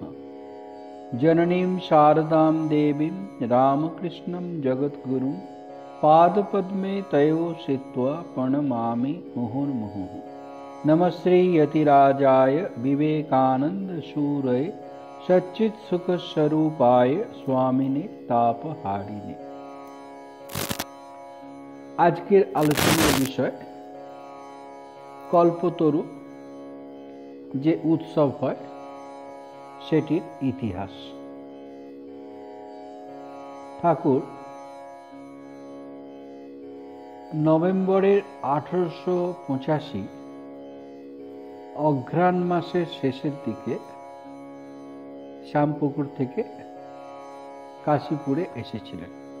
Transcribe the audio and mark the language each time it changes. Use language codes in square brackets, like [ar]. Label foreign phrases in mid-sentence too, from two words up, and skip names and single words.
[sa] जननीं शारदां देवीं रामकृष्णं जगद्गुरुं पादपद्मे तयो श्रित्वा प्रणमामि मुहुर्मुहुः। नमस्ते यतिराजाय विवेकानंद सूरये सच्चित्सुखस्वरूपाय स्वामिने तापहारिणे। [bn] আজকের আলোচনার বিষয় কল্পতরু যে উৎসব হয় সেটির ইতিহাস। ঠাকুর নভেম্বরের 1885 অঘ্রাণ মাসের শেষের দিকে শ্যামপুকুর থেকে কাশীপুরে এসেছিলেন।